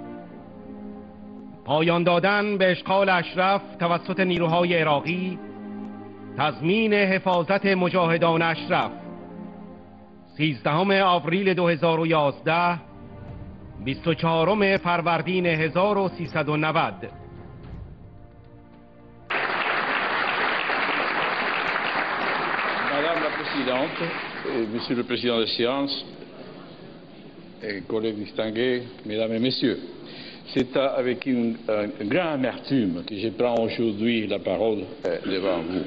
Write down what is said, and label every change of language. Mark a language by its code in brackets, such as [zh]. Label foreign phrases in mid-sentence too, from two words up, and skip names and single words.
[fa] پایان دادن به اشغال اشرف توسط نیروهای عراقی، تضمین حفاظت مجاهدان اشرف. 13 آوریل 2011 24 فروردین 1390. [fr] Madame la Présidente, Monsieur le Président de séance, collègues distingués, Mesdames et Messieurs, c'est avec une grande amertume que je prends aujourd'hui la parole devant vous.